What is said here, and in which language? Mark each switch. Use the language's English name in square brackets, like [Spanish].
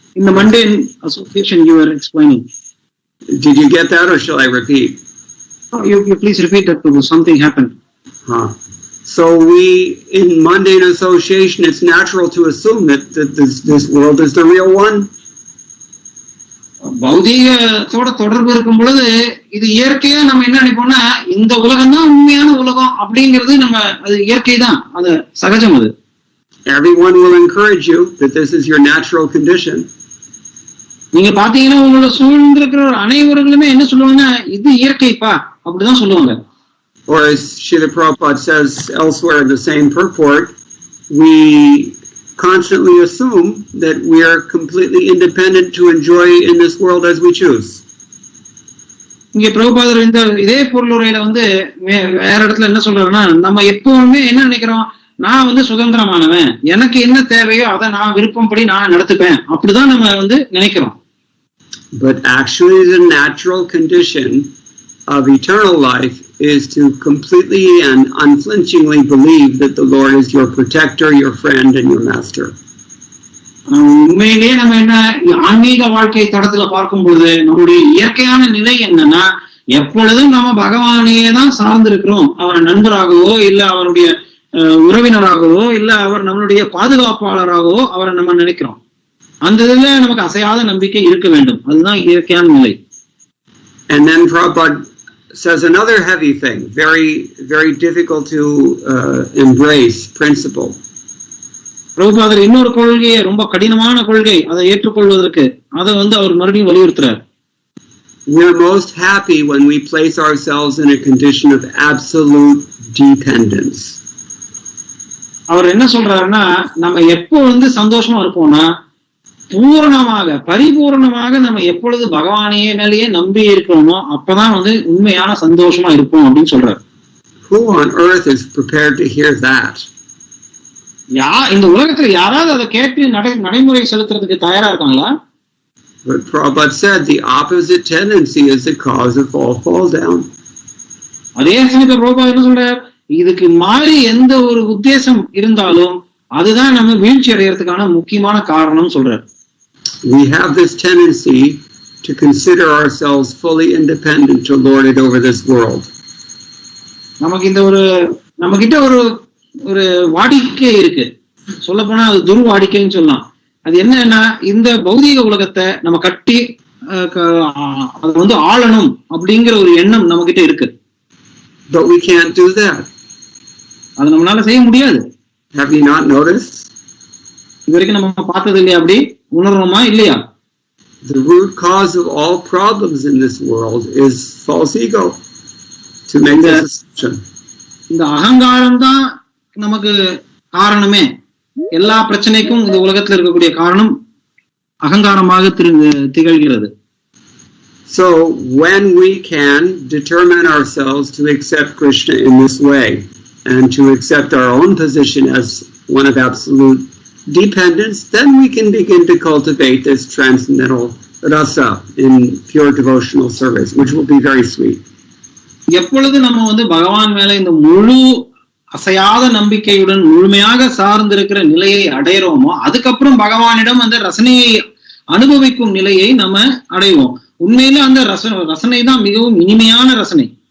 [English] In the mundane association you were explaining. Did you get that, or shall I repeat? Oh, you please repeat that, Prabhu. Something happened. So in mundane association, it's natural to assume that this world is the real one. [Tamil] பௌதீகத்தோட தொடர்பு இருக்கும் பொழுது இது இயற்கையா நம்ம என்ன நினைப்போம்னா இந்த உலகம் தான் உண்மையான உலகம் அப்படிங்கிறது நம்ம அது இயற்கை தான், அது சகஜம். அது [English] everyone will encourage you that this is your natural condition. [Tamil] நீங்க பாத்தீங்கன்னா உங்களோட சூழ்ந்து இருக்கிற அனைவர்களுமே என்ன சொல்லுவாங்கன்னா இது இயற்கைப்பா அப்படிதான் சொல்லுவாங்க. [English] Or as Srila Prabhupada says elsewhere in the same purport, we constantly assume that we are completely independent to enjoy in this world as we choose. [Tamil] இங்க பிரபுபாதர் இந்த இதே பொருளுரையில வந்து வேற இடத்துல என்ன சொல்றாருன்னா, நம்ம எப்பவுமே என்ன நினைக்கிறோம், நான் வந்து சுதந்திரமானவன், எனக்கு என்ன தேவையோ அதை நான் விருப்பம்படி நான் நடத்துப்பேன், அப்படிதான் நம்ம வந்து நினைக்கிறோம். [English] But actually the natural condition of eternal life is to completely and unflinchingly believe that the Lord is your protector, your friend, and your master. [Tamil] உண்மையிலேயே நம்ம என்ன ஆன்மீக வாழ்க்கை தடத்துல பார்க்கும் பொழுது நம்முடைய இயற்கையான நிலை என்னன்னா, எப்பொழுதும் நம்ம பகவானையே தான் சார்ந்திருக்கிறோம். அவர் நண்பராகவோ இல்ல அவருடைய உறவினராகவோ இல்ல அவர் நம்மளுடைய பாதுகாப்பாளராகவோ அவரை நம்ம நினைக்கிறோம். அந்த இதுல நமக்கு அசையாத நம்பிக்கை இருக்க வேண்டும், அதுதான் இயற்கையான நிலை. [English] And then Prabhupada says another heavy thing, very difficult to embrace principle. [Tamil] பிரபுபாதர் இன்னொரு கொள்கையை, ரொம்ப கடினமான கொள்கை, அதை ஏற்றுக்கொள்வதற்கு அதை வந்து அவர் மறுபடியும் வலியுறுத்துறார். [English] We are most happy when we place ourselves in a condition of absolute dependence. [Tamil] அவர் என்ன சொல்றாருன்னா, நம்ம எப்போ வந்து சந்தோஷமா இருப்போம்னா பூரணமாக பரிபூர்ணமாக நம்ம எப்பொழுது பகவானையே மேலேயே நம்பி இருக்கிறோமோ அப்பதான் வந்து உண்மையான சந்தோஷமா இருப்போம் அப்படின்னு சொல்றாரு. [English] Who on earth is prepared to hear that? [Tamil] இந்த உலகத்துல யாராவது அதை கேட்டு நடைமுறை செலுத்துறதுக்கு தயாரா இருக்காங்களா? [English] But Prabhupada said the opposite tendency is the cause of all fall down. [Tamil] அதே சமயத்துல பிரபுபாதர் என்ன சொல்றார், இதுக்கு மாறி எந்த ஒரு உத்தேசம் இருந்தாலும் அதுதான் நம்ம வீழ்ச்சி அடைகிறதுக்கான முக்கியமான காரணம் சொல்றார். [English] We have this tendency to consider ourselves fully independent to lord it over this world. [Tamil] நமக்கு இந்த நம்ம கிட்ட ஒரு வாடிக்கை இருக்கு, சொல்ல போனா அது துர்வாடிக்கைன்னு சொல்லலாம். அது என்னன்னா, இந்த பௌதீக உலகத்தை நம்ம கட்டி அது வந்து ஆளணும் அப்படிங்கிற ஒரு எண்ணம் நம்ம கிட்ட இருக்கு. [English] But we can't do that. [Tamil] அது நம்மளால செய்ய முடியாது. [English] Have you not noticed? [Tamil] இது வரைக்கும் நம்ம பார்த்தது இல்லையா, அப்படி உணர்றோமா இல்லையா? [English] The root cause of all problems in this world is false ego. To make this assumption. [Tamil] இந்த அகங்காரம் தான் நமக்கு காரணமே. எல்லா பிரச்சனைக்கும் இந்த உலகத்துல இருக்கக்கூடிய காரணம் அகங்காரமாக திகழ்கிறது. [English] So when we can determine ourselves to accept Krishna in this way and to accept our own position as one of absolute dependence, then we can begin to cultivate this transcendental rasa in pure devotional service, which will be very sweet. [Tamil] எப்பொழுது நம்ம வந்து பகவான் மேல இந்த முழு அசையாத நம்பிக்கையுடன் முழுமையாக சார்ந்திருக்கிற நிலையை அடையிறோமோ, அதுக்கப்புறம் பகவானிடம் அந்த ரசனையை அனுபவிக்கும் நிலையை நம்ம அடைவோம். உண்மையில அந்த ரசனை தான் மிகவும் இனிமையான ரசனை.